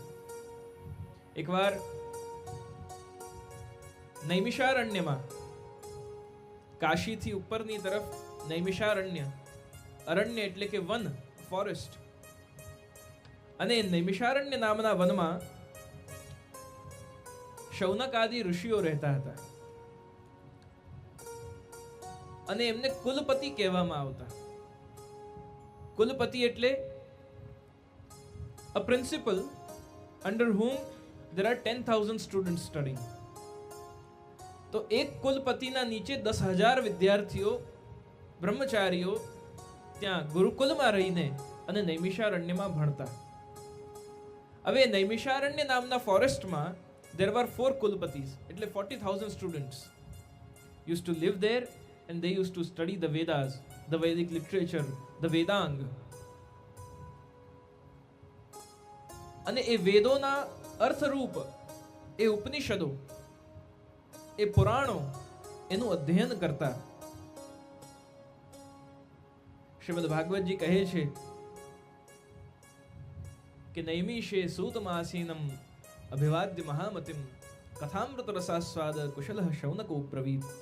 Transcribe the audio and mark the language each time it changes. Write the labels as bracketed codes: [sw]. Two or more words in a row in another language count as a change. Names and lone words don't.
[gu] એકવાર નૈમિષારણ્યમાં, કાશીથી ઉપરની તરફ નૈમિષારણ્ય, અરણ્ય એટલે કે વન, ફોરેસ્ટ, અને નૈમિષારણ્ય નામના વનમાં શૌનક આદિ ઋષિઓ રહેતા હતા અને એમને કુલપતિ કહેવામાં આવતા. કુલપતિ એટલે [en] a principal under whom there are 10,000 students studying. [gu] તો એક કુલપતિના નીચે 10,000 વિદ્યાર્થીઓ, બ્રહ્મચારીઓ ત્યાં ગુરુકુલમાં રહીને અને નૈમિષારણ્યમાં ભણતા. હવે નૈમિષારણ્ય નામના ફોરેસ્ટમાં [en] there were 4 કુલપતિસ, એટલે 40,000 students used to live there and they used to study the Vedas, the Vedic literature, the Vedang. [gu] અને એ વેદોના અર્થરૂપ, એ ઉપનિષદો, એ પુરાણો, એનું અધ્યયન કરતા. [sa] શ્રીમદ ભાગવતજી કહે છે કે નૈમિષે સૂતમાસીનમ અભિવાદ્ય મહામતિમ કથામૃત રસાસ્વાદ કુશલઃ શૌનકો બ્રવીત.